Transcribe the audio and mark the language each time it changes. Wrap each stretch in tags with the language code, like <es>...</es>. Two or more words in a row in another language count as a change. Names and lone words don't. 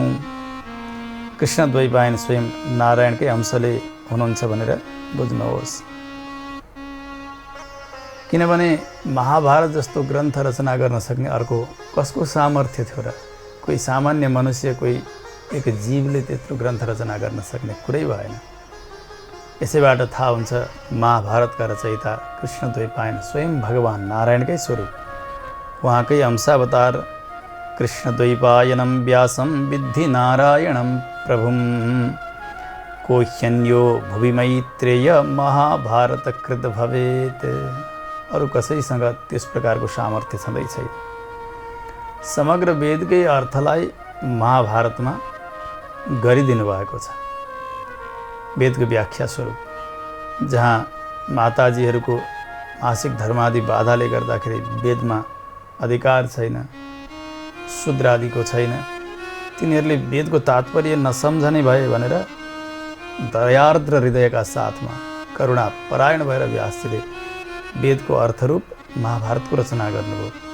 <ne>कृष्णद्वैपायन स्वयं नारायणकै अंशले हुनुहुन्छ भनेर बुझ्नुहोस्। किनभने महाभारत जस्तो ग्रन्थ रचना गर्न सक्ने अर्को कसको सामर्थ्य थियो र? कोही सामान्य मनुष्य, कोही एक जीवले त्यत्रो ग्रन्थ रचना गर्न सक्ने कुरै भएन। यसैबाट थाहा हुन्छ महाभारतका रचयिता कृष्णद्वैपायन स्वयं भगवान नारायणकै स्वरूप, उहाँकै अंशावतार</ne> <sa>कृष्णद्वैपायनं व्यासं विद्धि नारायणं प्रभुं कोह्यन्यो भुवि मैत्रेय महाभारतकृत भवेत्।</sa> <ne>अरू कसैसँग त्यस प्रकारको सामर्थ्य छँदै छैन। समग्र वेदकै अर्थलाई महाभारतमा गरिदिनु भएको छ। वेदको व्याख्या स्वरूप जहाँ माताजीहरूको मासिक धर्मादि बाधाले गर्दाखेरि वेदमा अधिकार छैन, शूद्र आदिको छैन, तिनीहरूले वेदको तात्पर्य नसम्झने भए भनेर दयार्द्र हृदयका साथमा करुणा परायण भएर व्यासजीले वेदको अर्थरूप महाभारतको रचना गर्नुभयो।</ne>